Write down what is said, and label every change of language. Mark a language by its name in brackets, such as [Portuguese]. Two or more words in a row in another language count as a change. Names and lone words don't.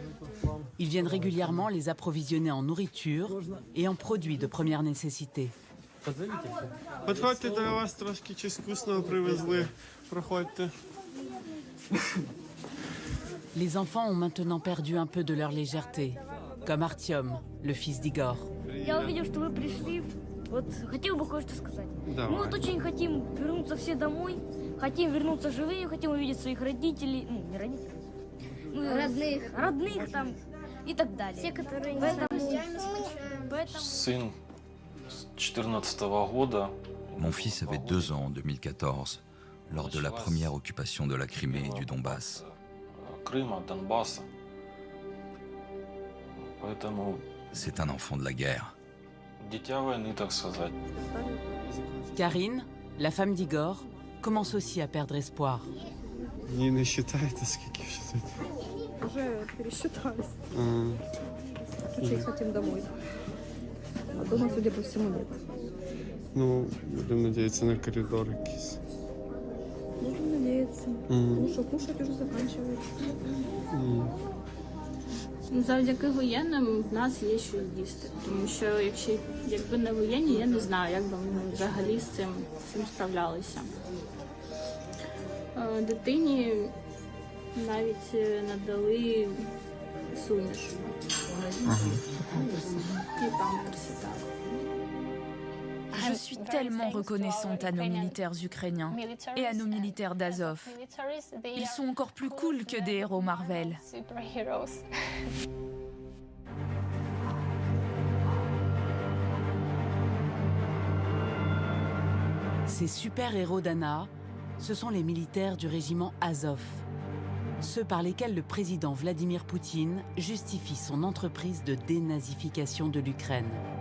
[French] Ils viennent régulièrement les approvisionner en nourriture et en produits de première nécessité. [Ukrainian] Подходьте, до вас трошки чогось [Russian] вкусного привезли. [Ukrainian] Проходьте. [French] Les enfants ont maintenant perdu un peu de leur légèreté, comme Artyom, le fils d'Igor. [Russian] Я увидел, что вы пришли. Вот хотел бы кое-что сказать. Давай. Мы вот очень хотим вернуться все домой, хотим вернуться живыми, хотим увидеть своих родителей, ну, не родителей, родных там и так далее. Все, которые Сын с 14-го года. [French] Mon fils avait 2 ans en 2014, lors de la première occupation de la Crimée et du Donbass. [Russian] Крыма, Донбасса. Поэтому [French] C'est un enfant de la guerre. [Russian] дитя войны, так сказать. [French] Karine, la femme d'Igor, commence aussi à perdre espoir. [Russian] Не считаете, скільки считаете? Уже пересчитались. Очень хотим домой. А дома, судя по всему, нет. [Ukrainian] Ну, будемо надіятися на коридор якийсь. [Russian] Можем надеяться. Потому что кушать уже заканчивается. [Ukrainian] Завдяки воєнним в нас є що їсти. Тому що якби не воєнні, я не знаю, як би ми взагалі з цим справлялися. Дитині навіть надали суміш. І памперси так. [French] Je suis tellement reconnaissante à nos militaires ukrainiens et à nos militaires d'Azov. Ils sont encore plus cool que des héros Marvel. Ces super-héros d'Anna, ce sont les militaires du régiment Azov, ceux par lesquels le président Vladimir Poutine justifie son entreprise de dénazification de l'Ukraine.